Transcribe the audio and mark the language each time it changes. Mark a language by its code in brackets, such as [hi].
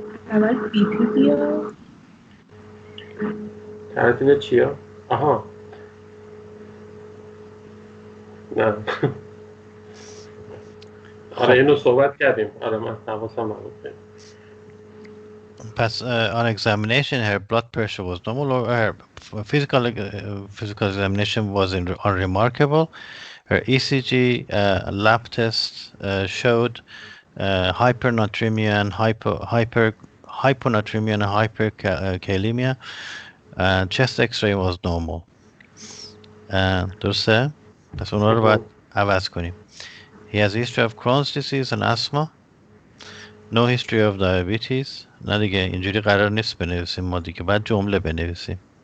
[fa] اول بی پی بیا ترتیب چیه؟ آها نه آره اینو صحبت کردیم آره من حواسم نبود [en] پس on examination her blood pressure was normal or her physical examination was unremarkable Her ECG lab test showed hypernatremia and hyponatremia and hyperkalemia. Chest X-ray was normal. [fa] درسته؟ پس اونا رو باید عوض کنیم. [en] He has a history of Crohn's disease and asthma. No history of diabetes. [fa] نه دیگه اینجوری قرار نیست بنویسیم ما دیگه، باید جمله بنویسیم.